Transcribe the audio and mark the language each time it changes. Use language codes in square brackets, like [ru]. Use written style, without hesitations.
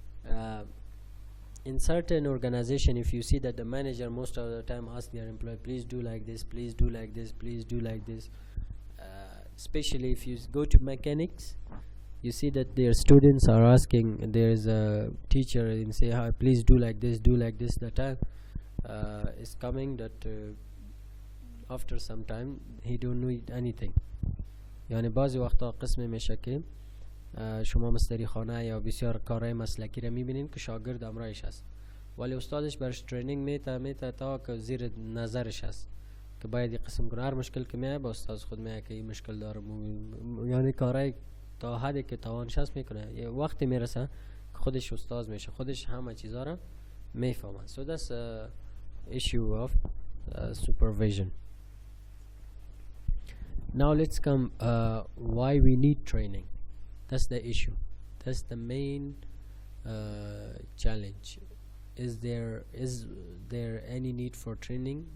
[en] uh, in certain organization, if you see that the manager most of the time asks their employee, please do like this, please do like this, please do like this, especially if you go to mechanics, you see that their students are asking, and there is a teacher and say, hi, please do like this, do like this. The time is coming that after some time he don't need anything. [fa] یعنی بعضی وقتا قسم میشه که شما مستری خانه یا بسیار کارهای مسلکی رو میبینین که شاگرد امرایش هست، ولی استادش برش ترینینگ میته تا که زیر نظرش هست که باید یک قسم کنه. هر مشکل که میایه با استاد خود میایه که این مشکل داره، یعنی کارهای تا حدی که توانش هست میکنه. یه وقتی میرسه که خودش استاد میشه، خودش همه چیزا رو میفهمه. [en] So that's issue of supervision. Now let's come why we need training. That's the issue. That's the main challenge. Is there any need for training?